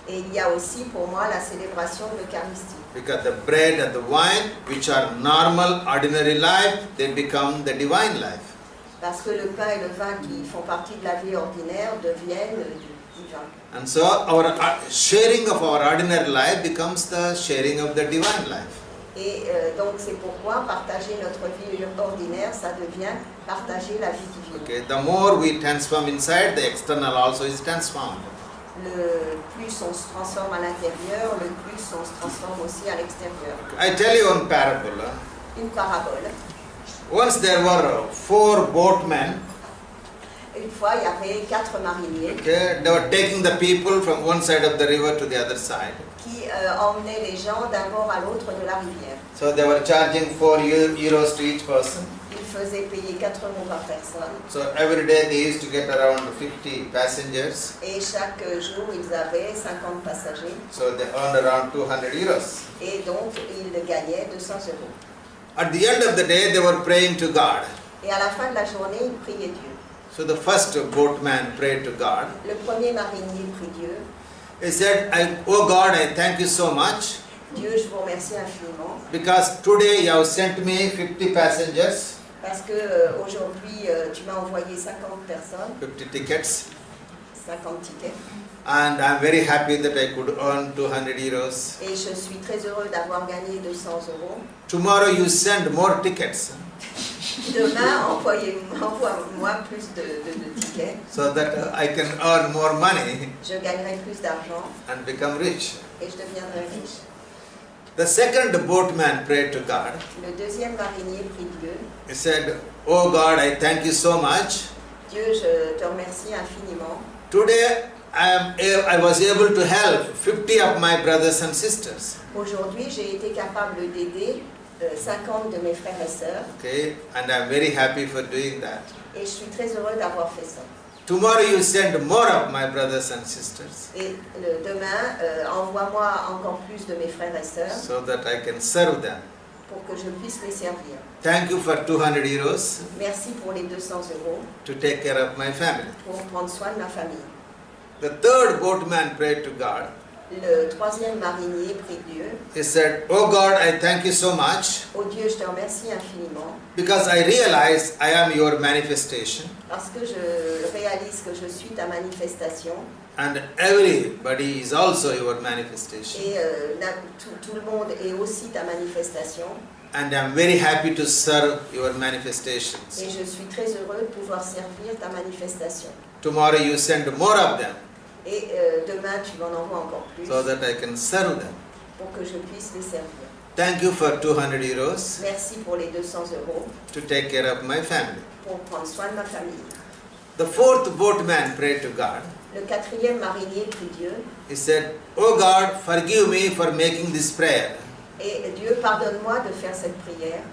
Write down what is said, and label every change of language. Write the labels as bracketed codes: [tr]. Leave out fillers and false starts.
[fr] Et il y a aussi pour moi la célébration de l'Eucharistie. [en] Because the bread and the wine, which are normal, ordinary life, they become the divine life. [fr] Parce que le pain et le vin qui font partie de la vie ordinaire deviennent divins. [en] And so our sharing of our ordinary life becomes the sharing of the divine life. [fr] Et donc c'est pourquoi partager notre vie ordinaire, ça devient partager la vie divine. [en] Okay, the more we transform inside, the external also is transformed. [fr] Le plus on se transforme à l'intérieur, le plus on se transforme aussi à l'extérieur. [en] I tell you one parable. [fr] Une parabole. [en] Once there were 4 boatmen. [fr] Une fois, il y avait 4 mariniers. [en] Okay, they were taking the people from one side of the river to the other side. [fr] Qui emmenaient les gens d'un bord à l'autre de la rivière. [en] So they were charging 4 euros to each person. [fr] Ils faisaient payer 4 euros par personne. [en] So every day they used to get around 50 passengers. [fr] Et chaque jour, ils avaient 50 passagers. [en] So they earned around 200 euros. [fr] Et donc, ils gagnaient 200 euros. [en] At the end of the day, they were praying to God. [fr] Et à la fin de la journée, ils priaient Dieu. [en] So the first boatman prayed to God. [fr] Le premier marinier prie Dieu. [en] He said, "Oh God, I thank you so much. [fr] Dieu, je vous remercie infiniment. [en] Because today you have sent me 50 passengers. [fr] Parce que aujourd'hui, tu m'as envoyé 50 personnes. [en] 50 tickets. [fr] 50 tickets. [en] And I'm very happy that I could earn 200 euros. [fr] Et je suis très heureux d'avoir gagné 200 euros. [en] Tomorrow you send more tickets. [fr] Demain, envoie-moi plus de tickets. [en] So that I can earn more money [fr] Je gagnerai plus d'argent [en] and become rich." [fr] et je deviendrai riche. [en] The second boatman prayed to God. [fr] Le deuxième marinier prie Dieu. [en] He said, "Oh God, I thank you so much. [fr] Dieu, je te remercie infiniment. [en] Today I was able to help 50 of my brothers and sisters." [fr] Aujourd'hui, j'ai été capable d'aider 50 de mes frères et sœurs. [en] Okay, and I'm very happy for doing that. [fr] Et je suis très heureux d'avoir fait ça. [en] Tomorrow you send more of my brothers and sisters. [fr] Et demain, envoie-moi encore plus de mes frères et sœurs. [en] So that I can serve them. [fr] Pour que je puisse les servir. [en] Thank you for 200 euros. [fr] Merci pour les 200 euros. [en] To take care of my family. [fr] Pour prendre soin de ma famille. [en] The third boatman prayed to God. [fr] Le troisième marinier prie Dieu. [en] He said, "Oh God, I thank you so much. [fr] Oh Dieu, je te remercie infiniment. [en] Because I realize I am your manifestation. [fr] Parce que je réalise que je suis ta manifestation. [en] And everybody is also your manifestation. [fr] Et tout le monde est aussi ta manifestation. [en] And I'm very happy to serve your manifestations. [fr] Et je suis très heureux de pouvoir servir ta manifestation. [en] Tomorrow you send more of them. [fr] Et demain, tu m'en envoies encore plus. [en] So that I can serve them. [fr] Pour que je puisse les servir. [en] Thank you for 200 euros. [fr] Merci pour les 200 euros. [en] To take care of my family." [fr] Pour prendre soin de ma famille. [en] The fourth boatman prayed to God. [fr] Le quatrième marinier prie Dieu. [en] He said, "Oh God, forgive me for making this prayer. [fr] Et Dieu, pardonne-moi de faire cette prière.